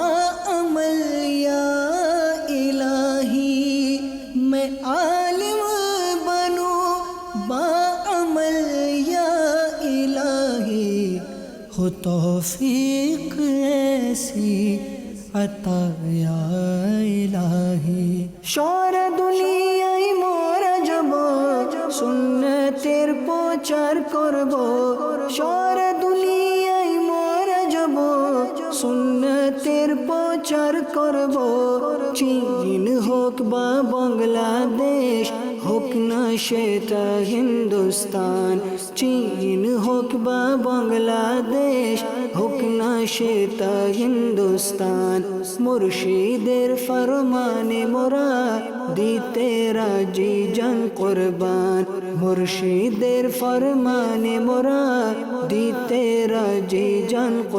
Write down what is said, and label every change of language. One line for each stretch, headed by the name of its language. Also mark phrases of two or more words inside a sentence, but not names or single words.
Urdu: عمل یا الہی میں عالم بنوں با عمل یا الہی ہو توفیق ایسی عطا یا الہی شور
Bangla: দুনিয়ায় মোরা যাব সুন্নতের প্রচার করব সারা দুনিয়ায় মোরা যাব সুন্নতের প্রচার করব চীন হোক বা বাংলাদেশ হোক না সেটা হিন্দুস্তান চীন হোক বা বাংলাদেশ হোক না সেটা হিন্দুস্তান মুর্শিদের ফরমানে মোরা দিতে রাজি জান কুরবান মুর্শিদের ফরমানে মোরা দিতে রাজি জান